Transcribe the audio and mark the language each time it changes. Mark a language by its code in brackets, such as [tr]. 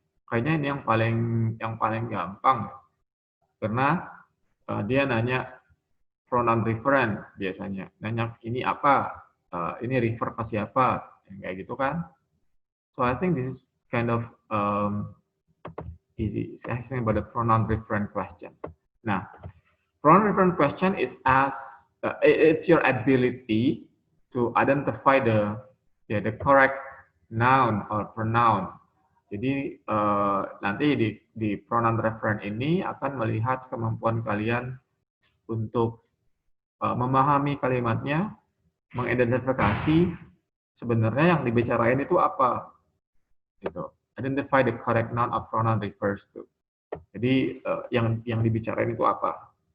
[id] Kayaknya ini yang paling gampang karena dia nanya pronoun reference biasanya. Nanya ini apa? Ini refer ke siapa? Kayak gitu kan. [en] So I think this is kind of easy. It's asking about the pronoun reference question. [id] Nah, [en] pronoun reference question is it's your ability to identify the correct noun or pronoun. [id] Jadi nanti di pronoun reference ini akan melihat kemampuan kalian untuk memahami kalimatnya, mengidentifikasi sebenarnya yang dibicarain itu apa. Gitu. [en] Identify the correct noun or pronoun refers to. [id] Jadi yang dibicarain itu apa.